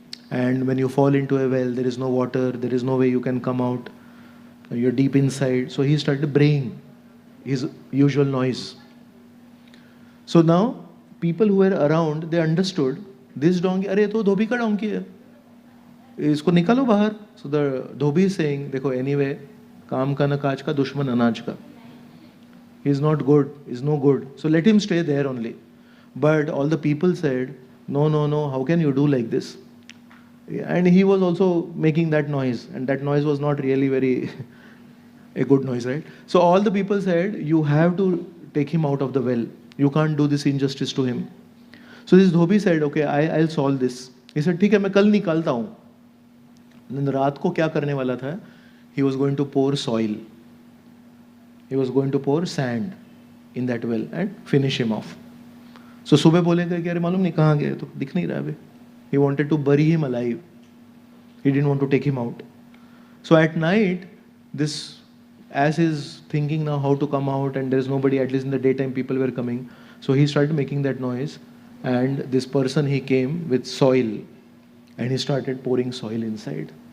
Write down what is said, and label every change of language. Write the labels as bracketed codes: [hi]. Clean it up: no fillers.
[en] And when you fall into a well, there is no water, there is no way you can come out. You're deep inside. So he started braying his usual noise. So now people who were around, they understood this donkey, [hi] अरे तो धोबी का donkey है, इसको निकालो बाहर. [en] So the [hi] Dhobi [en] is saying, [hi] देखो anyway, काम का न काज का, दुश्मन अनाज का. [en] He is not good, is no good. So let him stay there only. But all the people said, no, no, no, how can you do like this? And he was also making that noise. And that noise was not really very a good noise, right? So all the people said, you have to take him out of the well. You can't do this injustice to him. So this dhobi said, okay, I'll solve this. He said, [hi] ठीक है, मैं कल निकालता हूँ. [en] Then [hi] रात को क्या करने वाला था? [en] He was going to pour soil. He was going to pour sand in that well and finish him off. [hi] So सुबह बोलेगा कि अरे मालूम नहीं कहाँ गए, तो दिख नहीं रहा अभी. [en] He wanted to bury him alive. He didn't want to take him out. So at night, this as is thinking now how to come out, and there is nobody, at least in the daytime people were coming. So he started making that noise, and this person, he came with soil and he started pouring soil inside.